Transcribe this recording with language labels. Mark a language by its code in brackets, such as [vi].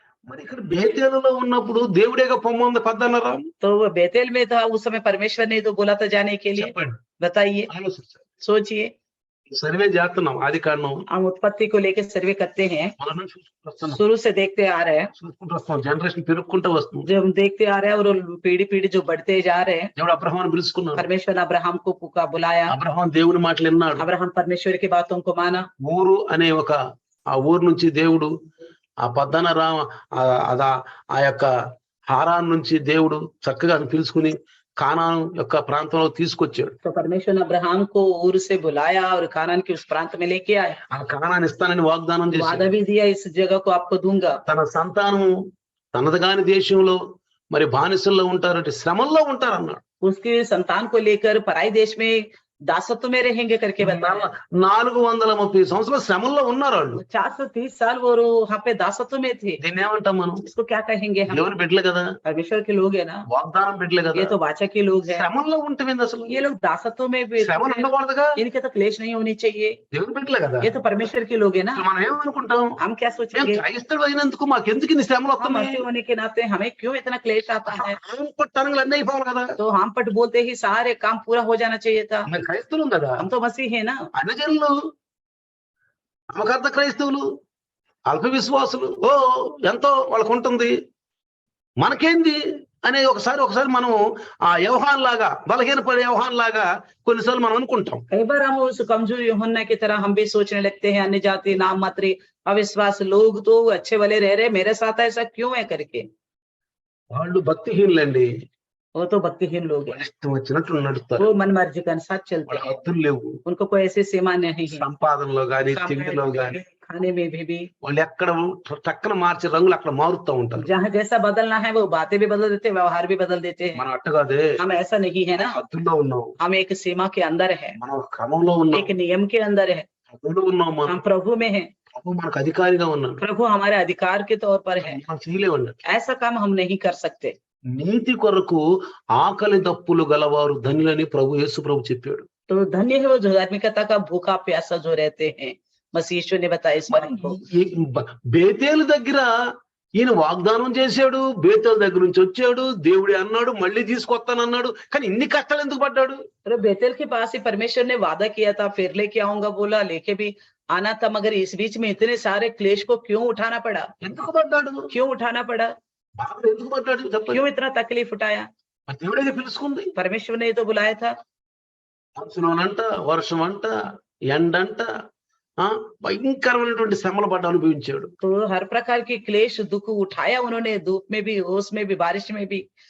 [te] మరి ఇక్కడ బేతేలులో ఉన్నప్పుడు దేవుడేగా పొమ్మంది పద్దనరాము. [hi] तो वो बेतेल में था उस समय, परमेश्वर ने तो बोला था जाने के लिए। [te] చెప్పండి, [hi] बताइए, [te] ఆలోచించండి. [hi] सोचिए। [te] సర్వే చేస్తున్నాం, ఆది కాండం [hi] हम उत्पत्ति को लेकर सर्वे करते हैं, [te] మొదటి నుంచి చూసుకుంటూ వస్తున్నాం. [hi] शुरू से देखते आ रहे हैं, [te] చూసుకుంటూ వస్తున్నాం, జనరేషన్ పెరుగుకుంటూ వస్తుంది. [hi] जब हम देखते आ रहे हैं और पीढ़ी पीढ़ी जो बढ़ते जा रहे हैं। [te] దేవుడు అబ్రహాముని పిలుచుకున్నాడు. [hi] परमेश्वर ने अब्राहम को बुलाया, [te] అబ్రహాం దేవుని మాటలు విన్నాడు. [hi] अब्राहम परमेश्वर की बातों को माना। [te] ఊరు అనే ఆ ఊరు నుంచి దేవుడు ఆ పద్దనరామ ఆ యొక్క హారాన్ నుంచి దేవుడు చక్కగా పిలుచుకుని కానాను యొక్క ప్రాంతంలో తీసుకొచ్చాడు. [hi] तो परमेश्वर ने अब्राहम को ऊर से बुलाया और कानान के उस प्रांत में लेके आया। [te] ఆ కానాన్ని ఇస్తానని వాగ్దానం [hi] वादा [te] చేశాడు. [hi] भी दिया, इस जगह को आपको दूंगा। [te] తన సంతానము తనది కాని దేశంలో మరి బానిసల్లో ఉంటారంటే శ్రమల్లో ఉంటారు అన్నాడు. [hi] उसके संतान को लेकर पराई देश में दासत्व में रहेंगे करके बताया। [te] 430 సంవత్సరాలు శ్రమల్లో ఉన్నారు వాళ్ళు. [hi] 430 साल वो वहाँ पे दासत्व में थे। [te] దీన్ని ఏమంటాం మనం? [hi] इसको क्या कहेंगे हम? [te] ఎవరు బిడ్డలే కదా, [hi] परमेश्वर के लोग है ना, [te] వాగ్దానం బిడ్డలే కదా. [hi] ये तो वाचा के लोग हैं। [te] శ్రమల్లో ఉంటుంది అసలు. [hi] ये लोग दासत्व में भी [te] శ్రమలు ఉండకూడదుగా. [hi] इनके तो क्लेश नहीं होनी चाहिए। [te] దేవుని బిడ్డలే కదా. [hi] ये तो परमेश्वर के लोग है ना। [te] మనం ఏమనుకుంటాం? [hi] हम क्या [te] మేము [hi] सोचेंगे? [te] క్రైస్తవుడు అయినందుకు మాకెందుకు ఇన్ని శ్రమలు [hi] हम [te] వస్తున్నాయి? [hi] मसीह होने के नाते हमें क्यों इतना क्लेश आता है? [te] పట్టణంలో అన్నీ అయిపోవాలి కదా. [hi] तो हम पट बोलते ही सारे काम पूरा हो जाना चाहिए था। [te] మేము క్రైస్తవులం కదా. [hi] हम तो मसीह है ना। [te] అన్యజనులు, అమకర్త క్రైస్తవులు, అల్ప విశ్వాసులు ఎంతో వాళ్ళకు ఉంటుంది, మనకేంది అనే ఒకసారి మనం ఆ వ్యవహాన్ లాగా, బలహీనపడే వ్యవహాన్ లాగా కొన్నిసార్లు మనం అనుకుంటాం. [hi] कई बार हम उस कमजोर यूहन्ना की तरह हम भी सोचने लगते हैं, अन्य जाति, नाम मात्री, अविश्वास लोग तो अच्छे वाले रह रहे, मेरे साथ ऐसा क्यों है करके। [te] వాళ్ళు భక్తిహీనులండి. [hi] वो तो भक्तिहीन लोग हैं, [te] ఇష్టం వచ్చినట్లు నడుస్తారు. [hi] वो मन मर्जी के अनुसार चलते [te] వాళ్ళ [hi] हैं, [te] హద్దులు లేవు. [hi] उनको कोई ऐसी सीमा नहीं है। [te] సంపాదనలో గాని, [hi] काम [te] తిండిలో గాని [hi] खाने में भी [te] వాళ్ళు ఎక్కడ టక్కన మార్చి రంగులు అక్కడ మారుతూ ఉంటారు. [hi] जहाँ जैसा बदलना है वो बातें भी बदल देते हैं, व्यवहार भी बदल देते हैं। [te] మనం అట్టగాదే, [hi] हम ऐसा नहीं है ना, [te] హద్దుల్లో ఉన్నాం, [hi] हम एक सीमा के अंदर है, [te] మనం క్రమంలో ఉన్నాం, [hi] एक नियम के अंदर है, [te] హద్దులో ఉన్నాం. మనం [hi] हम प्रभु में है, [te] ప్రభు మనకు అధికారిగా ఉన్నాడు. [hi] प्रभु हमारे अधिकार के तौर पर है। [te] మనం చేయలేమండి. [hi] ऐसा काम हम नहीं कर सकते। [te] నీతి కొరకు ఆకలి దప్పులు గలవారు ధన్యులని ప్రభు యేసు ప్రభు చెప్పాడు. [hi] तो धन्य है वो जो धार्मिकता का भूखा प्यासा जो रहते हैं, मसीह यीशु ने बताया इस बात को। [te] ఈ బేతేలు దగ్గర ఈయన వాగ్దానం చేశాడు, బేతేలు దగ్గర నుంచి వచ్చాడు, దేవుడే అన్నాడు, మళ్ళీ తీసుకొస్తానన్నాడు. కానీ ఇన్ని కష్టాలు ఎందుకు పడ్డాడు? [hi] तो बेतेल के पास ही परमेश्वर ने वादा किया था, फिर लेके आऊंगा बोला, लेके भी आना था, मगर इस बीच में इतने सारे क्लेश को क्यों उठाना पड़ा? [te] ఎందుకు పడ్డాడు? [hi] क्यों उठाना पड़ा? [te] బాధలు ఎందుకు పడ్డాడు చెప్పండి. [hi] क्यों इतना तकलीफ उठाया? [te] మరి దేవుడే పిలుచుకుంది. [hi] परमेश्वर ने तो बुलाया था। [te] మంచులోనంట, వర్షం అంట, ఎండంట, భయంకరమైనటువంటి శ్రమల పడ్డ అనుభవించాడు. [hi] तो हर प्रकार की क्लेश दुख उठाया उन्होंने, धूप में भी, ओस में भी, बारिश में भी